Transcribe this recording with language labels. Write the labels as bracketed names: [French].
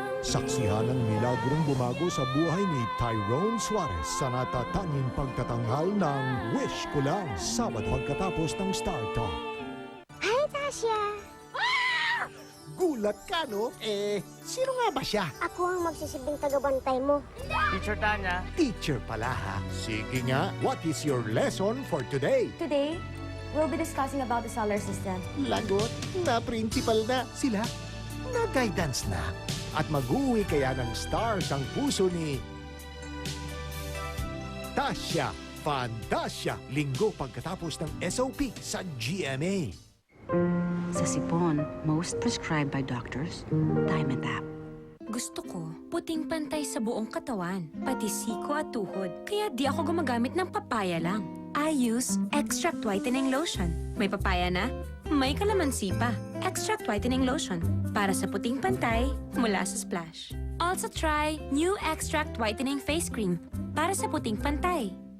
[Filipino] Saksihan ang milagrong bumago sa buhay ni Tyrone Suarez sa natatanging pagtatanghal ng Wish Ko Lang, Sabado pagkatapos ng Star Talk. Hi, Tasha! Gulat ka, no? Sino nga ba siya? Ako ang magsisilbing tagabantay mo. Teacher Tanya. Teacher pala, ha? Sige nga, [English] what is your lesson for today? Today, we'll be discussing about the solar system. [Filipino] Lagot na principal na sila. Na-guidance na. At mag-uwi kaya ng stars ang puso ni Tasha Fantasia. Linggo pagkatapos ng SOP sa GMA. Sa sipon, [English] most prescribed by doctors, Dimetapp. [Filipino] Gusto ko, puting pantay sa buong katawan, pati siko at tuhod. Kaya di ako gumagamit ng papaya lang. [English] I use Extract Whitening Lotion. [Filipino] May papaya na, may kalamansi pa. Extract Whitening Lotion. Para sa puting pantay, mula sa Splash. [English] Also try new Extract Whitening Face Cream. [Filipino] Para sa puting pantay.